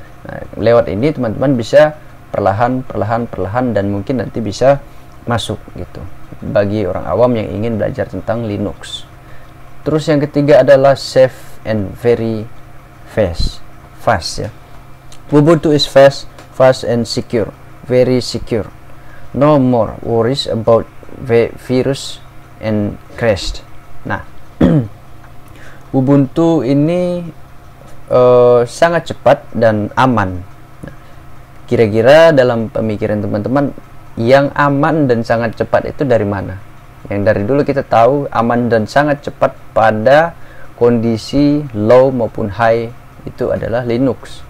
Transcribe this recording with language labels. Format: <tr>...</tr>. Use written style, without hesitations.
<id>Nah, lewat ini teman-teman bisa perlahan dan mungkin nanti bisa masuk gitu bagi orang awam yang ingin belajar tentang Linux. Terus yang ketiga adalah safe and very fast ya.</id> <en>Ubuntu is fast and secure, very secure. No more worries about virus and crash.</en> <id>Nah, Ubuntu ini sangat cepat dan aman. Kira-kira dalam pemikiran teman-teman, yang aman dan sangat cepat itu dari mana? Yang dari dulu kita tahu aman dan sangat cepat pada kondisi low maupun high itu adalah Linux.</id>